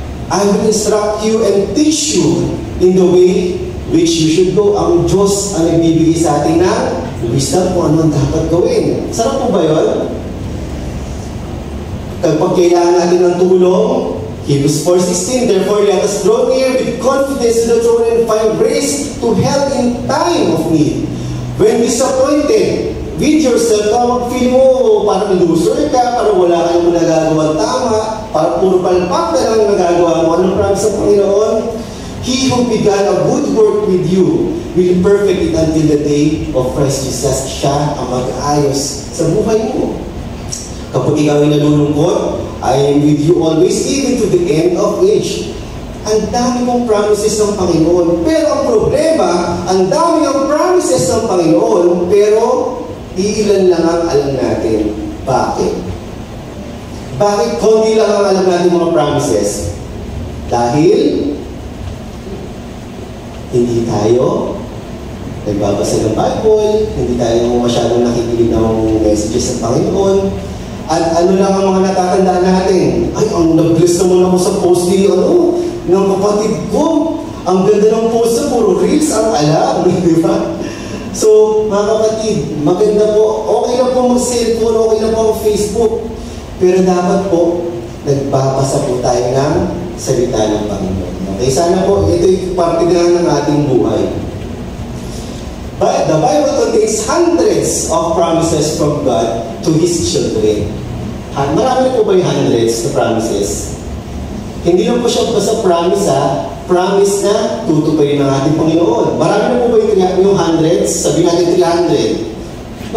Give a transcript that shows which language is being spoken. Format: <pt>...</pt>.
<en>I will instruct you and teach you in the way which you should go.</en> <tl>Ang Diyos ang nagbibigay sa atin ng wisdom kung ano ang dapat gawin. Sarap po ba yun? Kapag kailangan natin ng tulong,</tl> <en>Hebrews 4:16, therefore let us draw near with confidence to the throne and find grace to help in time of need. When disappointed with yourself,</en> <tl>feel mo parang loser ka, parang wala kang nagagawa tama, parang puro palpak na lang nagagawa mo. Anong promise ng Panginoon?</tl> <en>He who began a good work with you will perfect it until the day of Christ Jesus.</en> <tl>Siya ang mag-ayos sa buhay mo. Kapag ikaw ay nalulungkot,</tl> <en>I am with you always, even to the end of age.</en> <tl>Ang dami mong promises ng Panginoon. Pero ang problema, ang dami ng promises ng Panginoon, pero iilan lang ang alam natin. Bakit? Bakit konti lang ang alam natin mga promises? Dahil hindi tayo nagbabasa ng Bible, hindi tayo masyadong nakikinig ng messages ng Panginoon. At ano lang ang mga natatandaan natin? Ay, ang nag-bless naman ako sa post ni, ng kapatid ko. Ang ganda ng post na puro reels ang alam, di ba? So, mga kapatid, maganda po, okay lang po mag-cellphone, okay lang po mag-Facebook. Pero dapat po, nagbabasa po tayo ng salita ng Panginoon. Okay, sana po, ito yung parte na ng ating buhay.</tl> <en>But the Bible contains hundreds of promises from God to His children.</en> <tl>Marami po ba yung hundreds na promises? Hindi lang po siya basta promise promise na tutuparin ng ating Panginoon. Marami na po ba yung hundreds? Sabi natin 300.</tl>